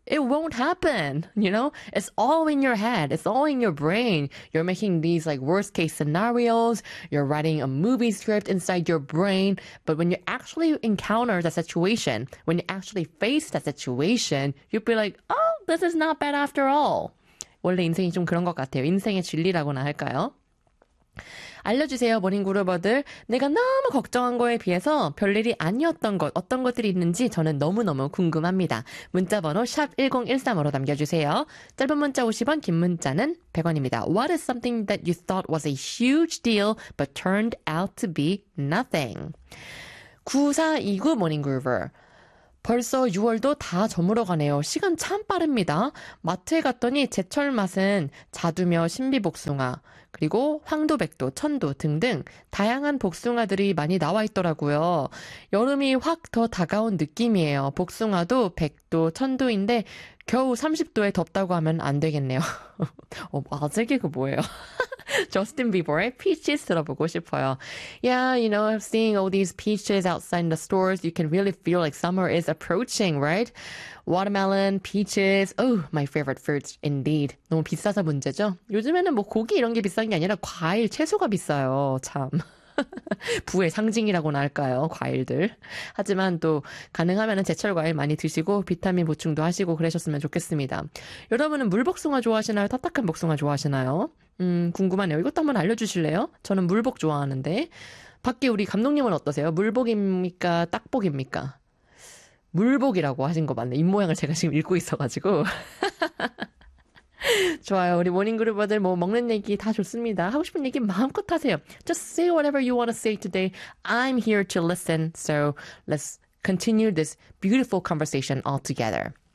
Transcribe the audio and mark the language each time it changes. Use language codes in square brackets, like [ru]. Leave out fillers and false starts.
[en] It won't happen, you know? It's all in your head. It's all in your brain. You're making these, like, worst-case scenarios. You're writing a movie script inside your brain. But when you actually encounter the situation, when you actually face that situation, you'll be like, oh, this is not bad after all. [ko] 원래 인생이 좀 그런 것 같아요. 인생의 진리라고나 할까요? 알려주세요, 모닝 그루버들. 내가 너무 걱정한 거에 비해서 별일이 아니었던 것, 어떤 것들이 있는지 저는 너무너무 궁금합니다. 문자번호 샵1013으로 남겨주세요. 짧은 문자 50원, 긴 문자는 100원입니다. [en] What is something that you thought was a huge deal but turned out to be nothing? 9429 모닝 그루버. [ko] 벌써 6월도 다 저물어가네요. 시간 참 빠릅니다. 마트에 갔더니 제철 맛은 자두며 신비복숭아, 그리고 황도백도, 천도 등등 다양한 복숭아들이 많이 나와 있더라고요. 여름이 확더 다가온 느낌이에요. 복숭아도 백도, 천도인데 겨우 30도에 덥다고 하면 안 되겠네요. 아재개 그 뭐예요? Justin Bieber의 Peaches 들어보고 싶어요. [en] Yeah, you know, seeing all these peaches outside in the stores, you can really feel like summer is approaching, right? Watermelon, peaches, oh, my favorite fruits indeed. [ko] 너무 비싸서 문제죠? 요즘에는 뭐 고기 이런 게 비싼 게 아니라 과일, 채소가 비싸요. 참. 부의 상징이라고나 할까요? 과일들. 하지만 또 가능하면 제철 과일 많이 드시고 비타민 보충도 하시고 그러셨으면 좋겠습니다. 여러분은 물복숭아 좋아하시나요? 딱딱한 복숭아 좋아하시나요? 궁금하네요. 이것도 한번 알려주실래요? 저는 물복 좋아하는데. 밖에 우리 감독님은 어떠세요? 물복입니까? 딱복입니까? 물복이라고 하신 거 맞네. 입모양을 제가 지금 읽고 있어가지고. 좋아요. 우리 모닝그룹버들 뭐 먹는 얘기 다 좋습니다. 하고 싶은 얘기 마음껏 하세요. [en] Just say whatever you want to say today. I'm here to listen. So let's continue this beautiful conversation all together.